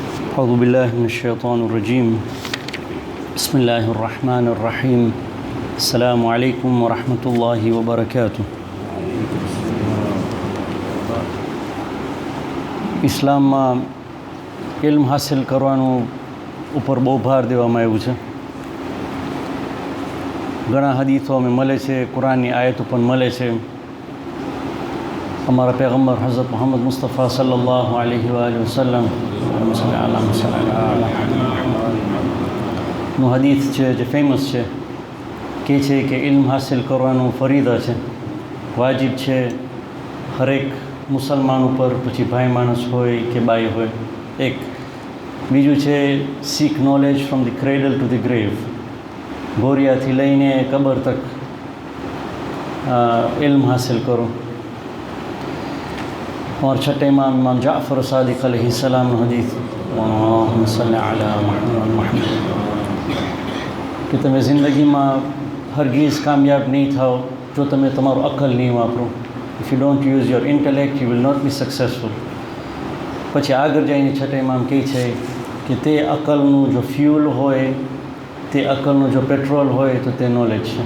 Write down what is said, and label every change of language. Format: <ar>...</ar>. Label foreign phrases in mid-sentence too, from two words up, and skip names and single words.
<ar>أعوذ بالله من الشيطان الرجيم بسم الله الرحمن الرحيم السلام عليكم ورحمة الله وبركاته.</ar> <gu>ઇસ્લામમાં ઇલ્મ હાસિલ કરવાનું ઉપર બહુ ભાર દેવામાં આવ્યું છે. ઘણા હદીથો અમે મળે છે, કુરાનની આયતો પણ મળે છે.</gu> <hi>हमारा पैगम्बर हज़रत मोहम्मद मुस्तफ़ा सल्लल्लाहु अलैहि वसल्लम</hi> <gu>નું હદીથ છે જે ફેમસ છે, કહે છે કે ઇલ્મ હાસિલ કરવાનું ફરીદા છે, વાજિબ છે હરેક મુસલમાન ઉપર, પછી ભાઈ માણસ હોય કે બાઈ હોય. એક બીજું છે</gu> <en>seek knowledge from the cradle to the grave,</en> <gu>ગોરિયાથી લઈને કબર તક ઇલ્મ હાસિલ કરો.</gu> <hi>और छठे इमाम जाफ़र सादिक़ अलैहिस्सलाम हदीस</hi> <ar>اللهم صل على محمد</ar> <gu>कि તમે જિંદગીમાં હરગીઝ કામયાબ નહીં થાઓ જો તમે તમારું અકલ નહીં વાપરો.</gu> <en>if you don't use your intellect you will not be successful.</en> <gu>પછી આગળ જઈને છઠ્ઠા ઇમામ કહે છે કે તે અકલનું જો ફ્યુલ હોય, તે અકલનું જો પેટ્રોલ હોય તો તે નોલેજ છે.</gu>